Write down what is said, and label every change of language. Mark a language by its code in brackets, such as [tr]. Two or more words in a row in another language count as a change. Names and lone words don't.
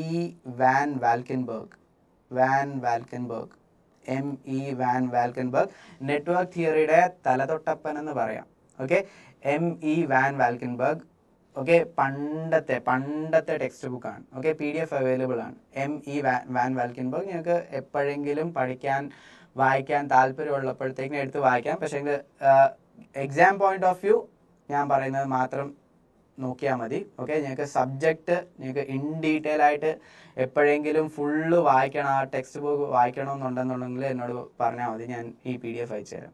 [ml] Van Valkenburg. M.E. Van Valkenburg. [en] network theory [ml] തലതൊട്ടപ്പൻ എന്ന് പറയാം. ഓക്കെ, M.E. Van Valkenburg. ഓക്കെ, പണ്ടത്തെ [en] text book. [ml] ഓക്കെ, [en] PDF available [ml] ആണ്. M.E. Van Valkenburg. നിങ്ങൾക്ക് എപ്പോഴെങ്കിലും വായിക്കാൻ താല്പര്യമുള്ളപ്പോഴത്തേക്കും എടുത്ത് വായിക്കാം. പക്ഷേ [en] exam point of view [ml] ഞാൻ പറയുന്നത് മാത്രം നോക്കിയാൽ മതി. ഓക്കെ, നിങ്ങൾക്ക് സബ്ജക്റ്റ് നിങ്ങൾക്ക് [en] in detail [ml] ആയിട്ട് എപ്പോഴെങ്കിലും ഫുള്ള് വായിക്കണം, ആ [en] text book [ml] വായിക്കണമെന്നുണ്ടെന്നുണ്ടെങ്കിൽ എന്നോട് പറഞ്ഞാൽ മതി, ഞാൻ ഈ PDF അയച്ചു തരാം.